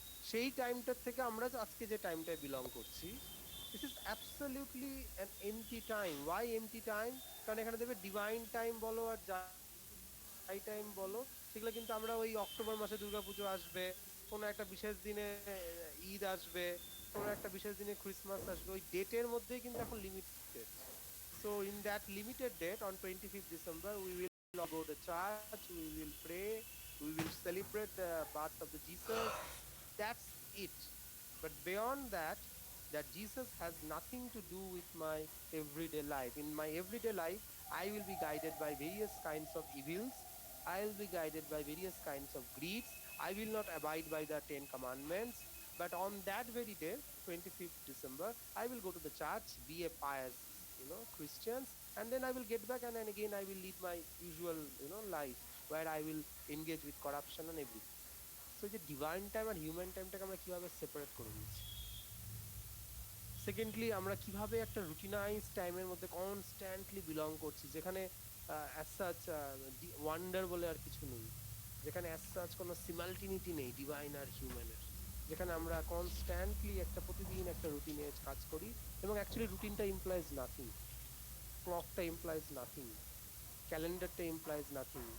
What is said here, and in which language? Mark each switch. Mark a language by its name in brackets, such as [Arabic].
[Bangla] সেই টাইমটার থেকে আমরা যে আজকে যে টাইমটায় বিলং করছি, [English] This is absolutely an empty time. Why empty time? [Bangla] কারণ এখানে দেখবে ডিভাইন টাইম বলো আর যাই টাইম বলো, সেগুলো কিন্তু আমরা ওই অক্টোবর মাসে দুর্গাপুজো আসবে, কোনো একটা বিশেষ দিনে ঈদ আসবে, কোনো একটা বিশেষ দিনে ক্রিসমাস আসবে, ওই ডেটের মধ্যেই কিন্তু এখন limited. [English] So in that limited date, on 25th December, we will all go to church, we will pray, we will celebrate the birth of the Jesus. That's it. But beyond that, that Jesus has nothing to do with my everyday life. In my everyday life, I will be guided by various kinds of evils. I will be guided by various kinds of greeds. I will not abide by the 10 commandments. But on that very day, 25th December, I will go to the church, be a pious, Christians, and then I will get back, and then again I will lead my usual, life where I will engage with corruption and everything. [Bangla] So যে divine time আর human টাইমটাকে আমরা কিভাবে separate করে দিয়েছি। Secondly আমরা কিভাবে একটা রুটিনাইজ টাইমের মধ্যে কনস্ট্যান্টলি বিলং করছি, যেখানে অ্যাজ সাচ ওয়ান্ডার বলে আর কিছু নেই, যেখানে অ্যাজ সাচ কোনো সিমালটিনিটি নেই ডিভাইন আর হিউম্যানের, যেখানে আমরা কনস্ট্যান্টলি একটা প্রতিদিন একটা রুটিনে কাজ করি, এবং অ্যাকচুয়ালি রুটিনটা [English] implies nothing, [Bangla] ক্লকটা implies nothing, ক্যালেন্ডারটা implies nothing.